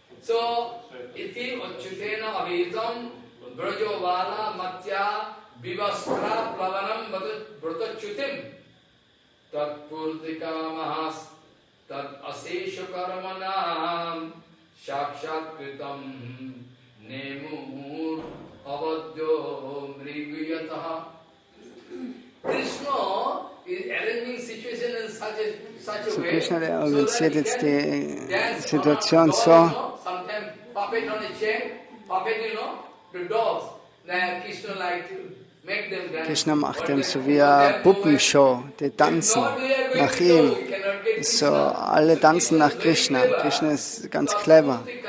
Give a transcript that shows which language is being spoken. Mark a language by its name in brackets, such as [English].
[Sanskrit] So, iti Achyutena avitam brajovala matya vivastra plavanam vratachutim tat purtika mahas tat asesha karmanam shakshat kritam nemur avadyo mriguyataha. [English] Krishna is arranging situation in such a way. [German] Krishna organisiert jetzt die Situation so. [English] Sometimes puppet on a chain, puppet, the dogs. Krishna like to make them dance. [German] Krishna macht ihm so wie eine Puppenshow, die tanzen nach ihm. So, alle tanzen nach Krishna. Krishna ist ganz clever.